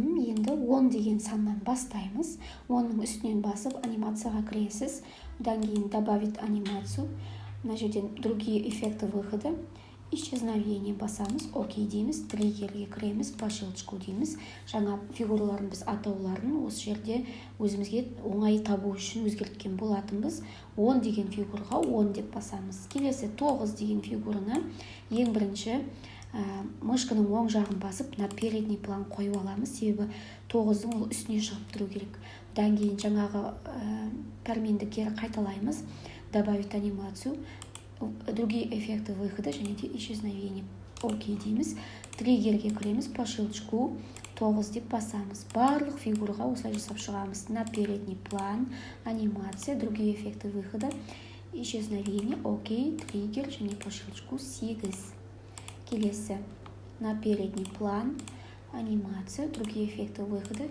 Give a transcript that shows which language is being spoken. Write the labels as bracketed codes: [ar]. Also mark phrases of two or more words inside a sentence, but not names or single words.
[kk] Енді 10 деген саннан бастаймыз. Оның үстінен басып анимацияға кіресіз. Одан кейін [ru] добавить анимацию. [kk] Мына жерден [ru] другие эффекты выхода. [kk] Исчезновение басамыз. Окей дейміз. Триггерге кіреміз. [ru] По щелчку [kk] дейміз. Жаңа фигураларын біз атауларын осы жерде өзімізге оңай табу үшін өзгерткен болатынбыз. 10 деген фигураға 10 деп басамыз. Келесі 9 деген фигураны ең бірінші мышканың оң жағын басып, [ru] на передний план [kk] қойып аламыз. Себебі 9-дың ол үстіне шығып тұру керек. Одан кейін жаңағы пәрменді кері қайталаймыз. [ru] Добавить анимацию, другие эффекты выхода [kk] және де [ru] исчезновение. [kk] Окей дейміз. Триггерге кіреміз, [ru] по щелчку [kk] 9 деп басамыз. Барлық фигураға осылай жасап шығамыз. [ru] На передний план, анимация, другие эффекты выхода, исчезновение, окей, триггер және по щелчку 8. Келесі на передний план, анимация, другие эффекты выхода.